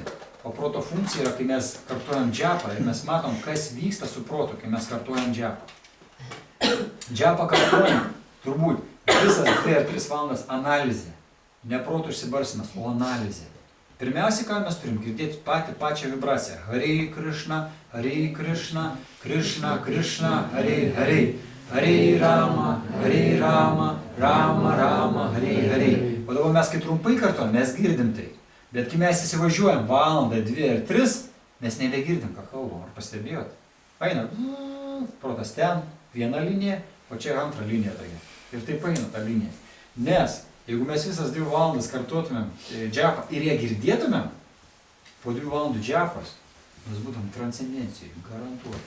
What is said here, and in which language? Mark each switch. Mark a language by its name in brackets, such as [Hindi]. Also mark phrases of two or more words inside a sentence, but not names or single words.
[Lithuanian] O proto funkcija yra, kai mes kartuojam džapą ir mes matom, kas vyksta su protu, kai mes kartuojam džapą. Džapą kartuojam turbūt visas 2 ar 3 valandas analizė. Ne proto išsibarsimas, o analizė. Pirmiausia, ką mes turim girdėti pačią vibraciją. [Sanskrit] हरे कृष्ण हरे कृष्ण कृष्ण कृष्ण हरे हरे. हरे राम राम राम हरे हरे. [Lithuanian] O dabar mes kai trumpai kartuojam, mes girdim tai. Bet kai mes įsivažiuojam valandą, 2 ar 3, mes nebegirdim, ką kalbam. Ar pastebėjot? Eina, protas ten, viena linija, o čia antra linija tokia. Ir taip eina ta linija. Nes jeigu mes visas 2 valandas kartuotumėm džapą ir ją girdėtumėm, po 2 valandų džapos, mes būtum transcendencijai, garantuoti.